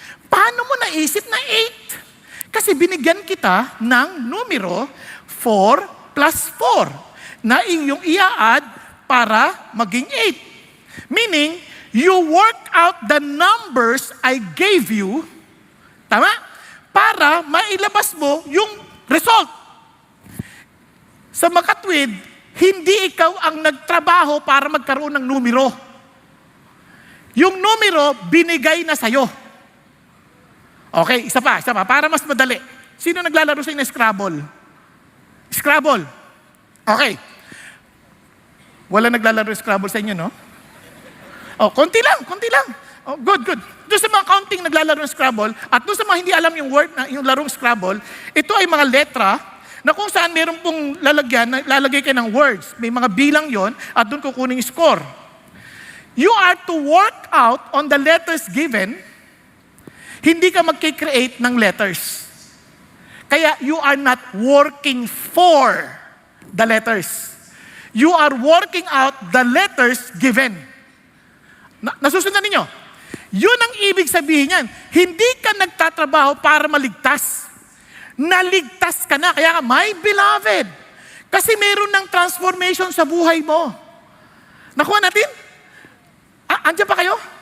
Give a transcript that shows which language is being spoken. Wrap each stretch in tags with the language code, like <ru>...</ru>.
<tl>Paano mo naisip na 8? Kasi binigyan kita ng numero 4 plus 4 na inyong ia-add para maging 8.</tl> <en>Meaning, you work out the numbers I gave you,</en> <tl>tama? Para mailabas mo yung result. Sa makatwid, hindi ikaw ang nagtrabaho para magkaroon ng numero. Yung numero, binigay na sa'yo. Okay, isa pa, para mas madali. Sino naglalaro sa inyo ng Scrabble? Scrabble. Okay. Wala naglalaro ng Scrabble sa inyo, no? Oh, konti lang. Oh, good. Doon sa mga counting naglalaro ng Scrabble, at doon sa mga hindi alam yung word, yung larong Scrabble, ito ay mga letra na kung saan meron pong lalagay kayo ng words. May mga bilang yon at doon kukunin yung score.</tl> <en>You are to work out on the letters given.</en> <tl>Hindi ka magkikreate ng letters.</tl> <en>Kaya you are not working for the letters. You are working out the letters given.</en> <tl>Nasusundan ninyo? Yun ang ibig sabihin yan. Hindi ka nagtatrabaho para maligtas. Naligtas ka na. Kaya</tl> <en>my beloved,</en> <tl>kasi meron ng transformation sa buhay mo. Nakuha natin? Andiyan pa kayo?</tl>